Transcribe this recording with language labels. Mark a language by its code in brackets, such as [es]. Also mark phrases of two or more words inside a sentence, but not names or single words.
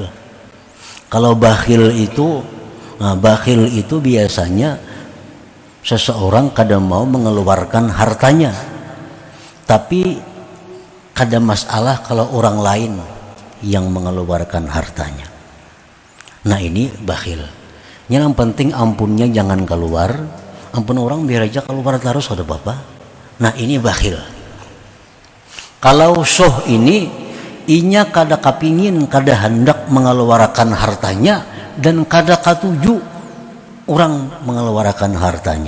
[id] Kalau bakhil itu biasanya seseorang kadang mau mengeluarkan hartanya, tapi kadang masalah kalau orang lain yang mengeluarkan hartanya. Nah, ini bakhil. Yang penting ampunnya jangan keluar, ampun orang biar aja keluar terus, ada apa? Nah, ini bakhil. [bjn] Kalau suh ini, inya kada kapingin, kada hendak mengeluarkan hartanya, dan kada katuju orang mengeluarkan hartanya.